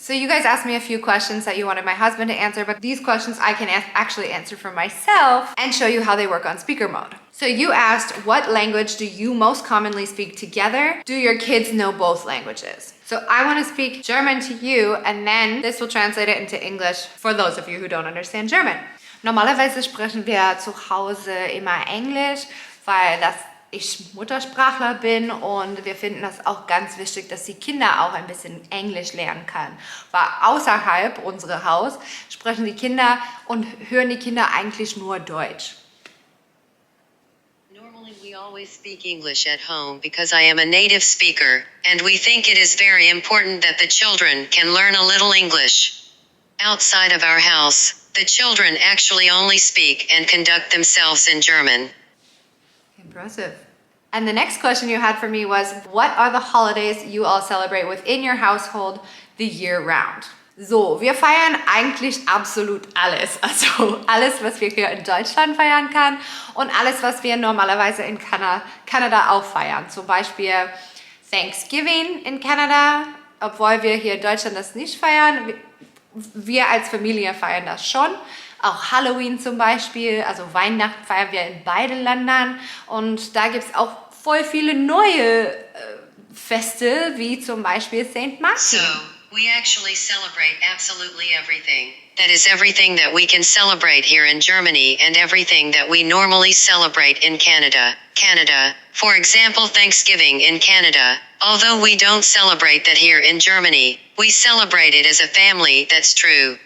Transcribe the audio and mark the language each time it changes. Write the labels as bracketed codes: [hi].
[en] So you guys asked me a few questions that you wanted my husband to answer, but these questions I can actually answer for myself and show you how they work on speaker mode. So you asked, what language do you most commonly speak together? Do your kids know both languages? So I want to speak German to you, and then this will translate it into English for those of you who don't understand German. [de] Normalerweise sprechen wir zu Hause immer Englisch, weil ich Muttersprachler bin, und wir finden das auch ganz wichtig, dass die Kinder auch ein bisschen Englisch lernen können. Weil außerhalb unseres Haus sprechen die Kinder und hören die Kinder eigentlich nur Deutsch. [en] Normally we always speak English at home because I am a native speaker, and we think it is very important that the children can learn a little English. Outside of our house, the children actually only speak and conduct themselves in German. Impressive. And the next question you had for me was, what are the holidays you all celebrate within your household the year round? [de] So, wir feiern eigentlich absolut alles. Also alles, was wir hier in Deutschland feiern kann und alles, was wir normalerweise in Kanada auch feiern. Zum Beispiel Thanksgiving in Kanada, obwohl wir hier in Deutschland das nicht feiern. Wir als Familie feiern das schon. Auch Halloween zum Beispiel, also Weihnachten feiern wir in beiden Ländern. Und da gibt es auch voll viele neue Feste, wie zum Beispiel St. Martin. [en] So, we actually celebrate absolutely everything. That is everything that we can celebrate here in Germany and everything that we normally celebrate in Canada. For example, Thanksgiving in Canada. Although we don't celebrate that here in Germany, we celebrate it as a family, that's true.